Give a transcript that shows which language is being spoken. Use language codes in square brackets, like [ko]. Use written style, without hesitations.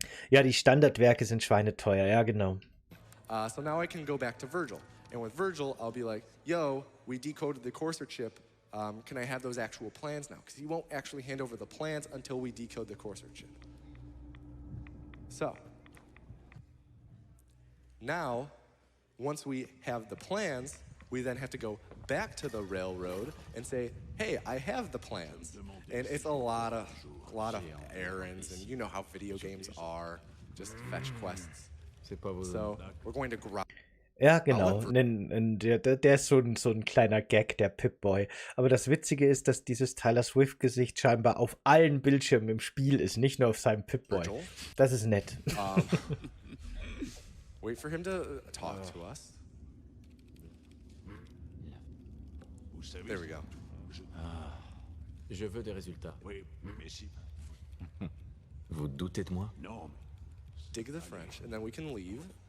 [de] Ja, die Standardwerke sind schweineteuer, ja genau. [en] So now I can go back to Virgil. And with Virgil, I'll be like, yo, we decoded the Corsair chip. Can I have those actual plans now? Because he won't actually hand over the plans until we decode the Corsair chip. So, now, once we have the plans, we then have to go back to the railroad and say, hey, I have the plans. And it's a lot of errands, and you know how video games are, just fetch quests. So, we're going to grind. [de] Ja, genau. Der ist so ein kleiner Gag, der Pip-Boy. Aber das Witzige ist, dass dieses Tyler Swift-Gesicht scheinbar auf allen Bildschirmen im Spiel ist, nicht nur auf seinem Pip-Boy. Das ist nett. [en] Wait for him to talk to us. There we go. [fr] Je veux des résultats. Oui, mais si. Vous doutez de moi? Non. [en] Dig the French, and then we can leave.